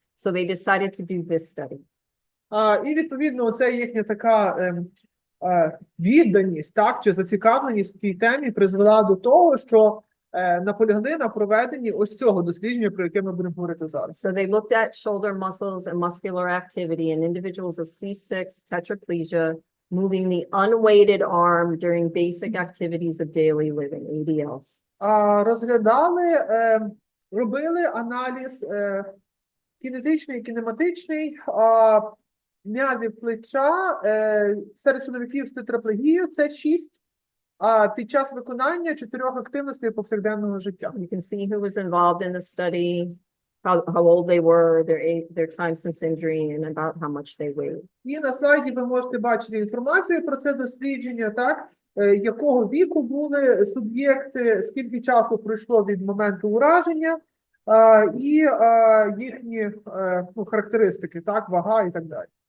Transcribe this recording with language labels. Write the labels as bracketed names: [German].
[English] So they decided to do this study. [Ukrainian] і відповідно оце їхня така відданість, так, чи зацікавленість в тій темі призвела до того, що наполягли на проведенні ось цього дослідження, про яке ми будемо говорити зараз. [English] So they looked at shoulder muscles and muscular activity in individuals with C6 tetraplegia, moving the unweighted arm during basic activities of daily living, ADLs. [Ukrainian] Розглядали, робили аналіз кінетичний і кінематичний м'язів плеча серед чоловіків з тетраплегією. Це 6 під час виконання 4 активностей повсякденного життя. [English] You can see who was involved in the study, how old they were, their time since injury, and about how much they weighed. [Ukrainian] І на слайді ви можете бачити інформацію про це дослідження, так, якого віку були суб'єкти, скільки часу пройшло від моменту ураження, і їхні характеристики, так, вага і так далі.